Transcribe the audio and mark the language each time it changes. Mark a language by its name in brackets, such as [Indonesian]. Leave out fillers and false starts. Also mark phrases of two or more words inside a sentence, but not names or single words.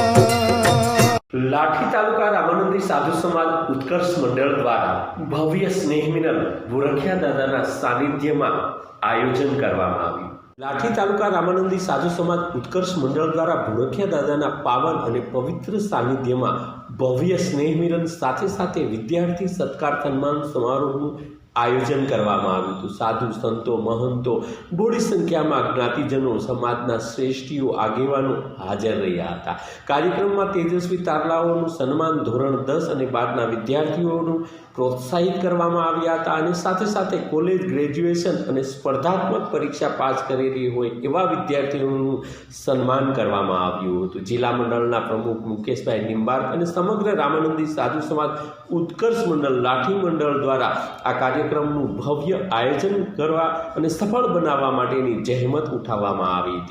[Gujarati] લાઠી તાલુકા રામાનંદી સાધુ સમાજ ઉત્કર્ષ મંડળ દ્વારા ભવ્ય સ્નેહ મિલન બુરખિયા દાદાના સાનિધ્યમાં આયોજન કરવામાં આવ્યું। લાઠી તાલુકા રામાનંદી સાધુ સમાજ ઉત્કર્ષ મંડળ દ્વારા બુરખિયા દાદાના પાવન અને પવિત્ર સાનિધ્યમાં ભવ્ય સ્નેહ મિલન સાથે સાથે વિદ્યાર્થી સત્કાર સન્માન સમારોહનું આયોજન કરવામાં આવ્યું હતું। સાધુ સંતો મહંતો બોડી સંખ્યામાં જ્ઞાતિજનો સમાજના શ્રેષ્ઠીઓ આગેવાનો હાજર રહ્યા હતા। કાર્યક્રમમાં તેજસ્વી તારલાઓનું સન્માન ધોરણ 10 અને 12ના વિદ્યાર્થીઓનું પ્રોત્સાહિત કરવામાં આવ્યા હતા અને સાથે સાથે [English] college graduation [Gujarati] અને સ્પર્ધાત્મક પરીક્ષા પાસ કરેલી હોય એવા વિદ્યાર્થીઓનું સન્માન કરવામાં આવ્યું હતું। જિલ્લા મંડળના પ્રમુખ મુકેશભાઈ નિંબાર્ક અને સમગ્ર રામાનંદી સાધુ સમાજ ઉત્કર્ષ મંડળ લાઠી મંડળ દ્વારા આ કાર્યક્રમનું ભવ્ય આયોજન કરવા અને સફળ બનાવવા માટેની જહેમત ઉઠાવવામાં આવી હતી।